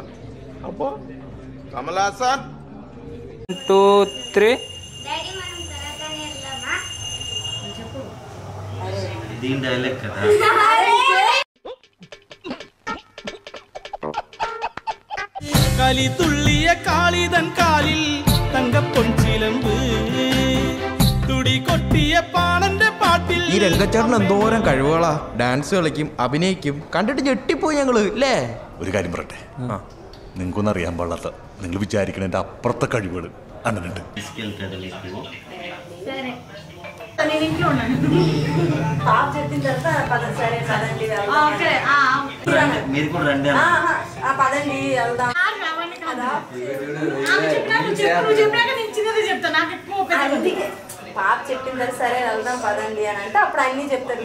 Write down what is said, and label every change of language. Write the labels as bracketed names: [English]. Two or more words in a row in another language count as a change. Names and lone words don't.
[Telugu] అబ్బో కమలా సార్. 1 2 3 డాడీ మనం తరగని వెళ్దామా? చెప్పు. దీని డైలాగ్ కదా. [Tamil] களி துள்ளிய காளிதன் காலில் தங்க பொன்சிலம்பு [Malayalam] തുടി കൊട്ടിയ പാണന്റെ പാട്ടിൽ. ഈ രംഗച്ചേട്ടൻ എന്തോരം കഴിവുകളാ. ഡാൻസ് കളിക്കും, അഭിനയിക്കും. കണ്ടിട്ട് ഞെട്ടിപ്പോയി ഞങ്ങള് അല്ലേ. ഒരു കാര്യം പറയട്ടെ, നിങ്ങൾക്കൊന്നും അറിയാൻ പാടില്ലാത്ത, നിങ്ങൾ വിചാരിക്കണതിന്റെ അപ്പുറത്തെ കഴിവുകൾ അണ്ണനുണ്ട്. [Telugu] మీరు కూడా రండి. పాప చెప్పింది సరే వెళ్దాం పదండి అని అంటే అప్పుడు అన్ని చెప్తారు.